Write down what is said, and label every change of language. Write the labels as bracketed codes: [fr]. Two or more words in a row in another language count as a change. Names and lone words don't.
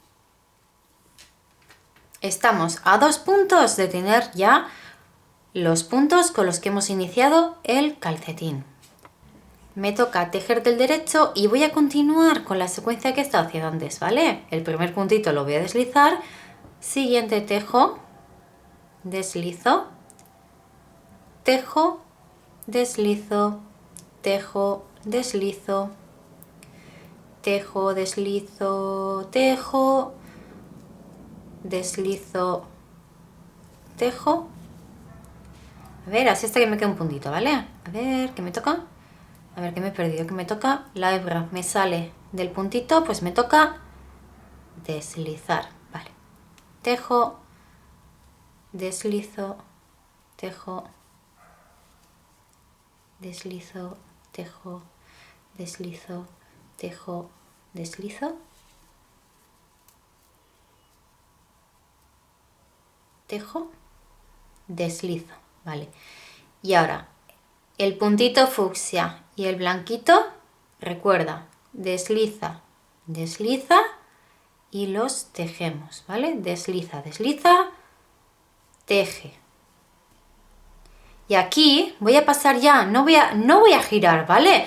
[es] Estamos a 2 puntos de tener ya los puntos con los que hemos iniciado el calcetín. Me toca tejer del derecho y voy a continuar con la secuencia que he estado haciendo antes, ¿vale? El primer puntito lo voy a deslizar, siguiente tejo, deslizo, tejo, deslizo, tejo, deslizo, tejo, deslizo, tejo, deslizo, tejo. A ver, así hasta que me quede un puntito, ¿vale? A ver, ¿qué me toca? A ver, ¿qué me he perdido? ¿Qué me toca? La hebra me sale del puntito, pues me toca deslizar, ¿vale? Tejo, deslizo, tejo, deslizo, tejo, deslizo, tejo, deslizo, tejo, deslizo, ¿vale? Y ahora, el puntito fucsia y el blanquito, recuerda, desliza, desliza y los tejemos, ¿vale? Desliza, desliza, teje. Y aquí voy a pasar ya, no voy a girar, ¿vale?